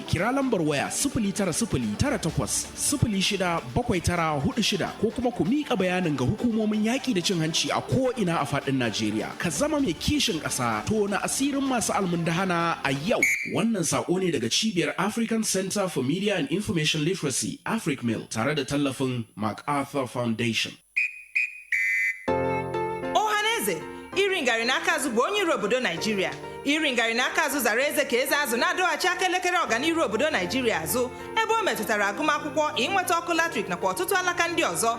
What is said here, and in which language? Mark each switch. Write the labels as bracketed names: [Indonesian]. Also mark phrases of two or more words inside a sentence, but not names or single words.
[Hausa] Kira lambar waya 09098067946 ko kuma ku miƙa bayanin ga hukumomin yaƙi da cin hanci a ko ina a faɗin Najeriya. Ka zama mai kishin ƙasa, tona asirin masu almundahana a yau. Wannan saƙo ne daga cibiyar African Center for Media and Information Literacy (AfricMil) tare da tallafin MacArthur Foundation. [Igbo] Ohaneze, iri ngari n'aka azụ bụ onye iro obodo Naijiria. Iri ngari n'aka azụ zara eze ka eze azụ na-adọghachi aka elekere ọganiru obodo Naijiria azụ ebe o metụtara agụmakwụkwọ, ịnweta ọkụ latrik nakwa ọtụtụ alaka ndị ọzọ.